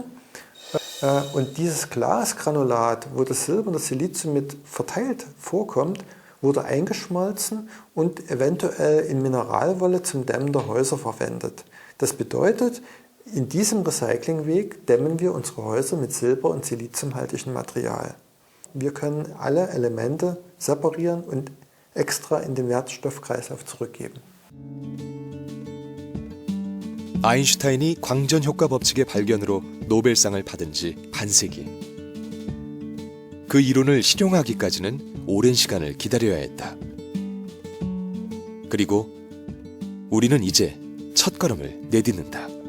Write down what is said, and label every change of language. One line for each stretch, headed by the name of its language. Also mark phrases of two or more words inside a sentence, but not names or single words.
German: Und dieses Glasgranulat, wo das Silber und das Silizium mit verteilt vorkommt, wurde eingeschmolzen und eventuell in Mineralwolle zum Dämmen der Häuser verwendet. Das bedeutet, in diesem Recyclingweg dämmen wir unsere Häuser mit silber- und siliziumhaltigem Material. Wir können alle Elemente separieren und extra in den Wertstoffkreislauf zurückgeben.
Korean: 아인슈타인이 광전 효과 법칙의 발견으로 노벨상을 받은 지 반세기. 그 이론을 실용하기까지는 오랜 시간을 기다려야 했다. 그리고 우리는 이제 첫걸음을 내딛는다.